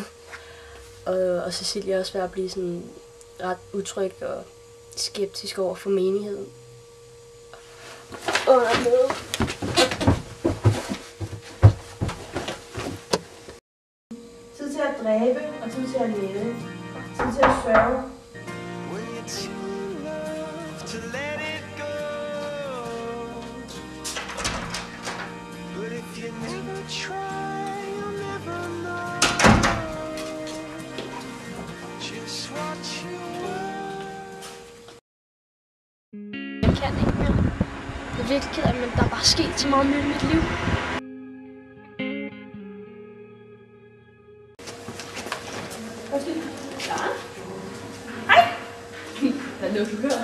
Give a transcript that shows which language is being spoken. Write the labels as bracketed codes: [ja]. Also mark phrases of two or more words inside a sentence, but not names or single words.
[da] Og Cecilia er også ved at blive sådan ret utryg og skeptisk over for menigheden. at være med. Tid til at dræbe og tid til at leve. Tid til at sørge. [en] When you're too in love to let it go. But if you never try, you'll never know just what you want. [da] Jeg kan ikke mere. Jeg er virkelig ked af, men der er bare sket så meget nyt i mit liv. Hvad er det, du hører?